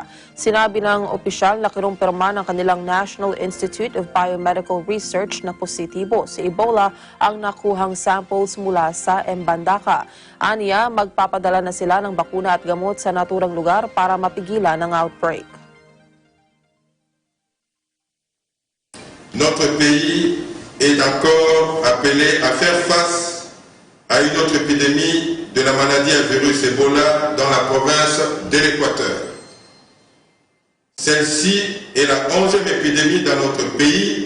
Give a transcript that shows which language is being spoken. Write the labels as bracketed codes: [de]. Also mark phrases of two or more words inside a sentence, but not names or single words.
[tl] Sinabi ng opisyal na kinumpirma ng kanilang National Institute of Biomedical Research na positibo sa Ebola ang nakuhang samples mula sa Mbandaka. Aniya, magpapadala na sila ng bakuna at gamot sa naturang lugar para mapigilan ang outbreak. [fr] Notre pays est encore appelé à faire face à une autre épidémie de la maladie à virus Ebola dans la province de l'Équateur. Celle-ci est la 11e épidémie dans notre pays.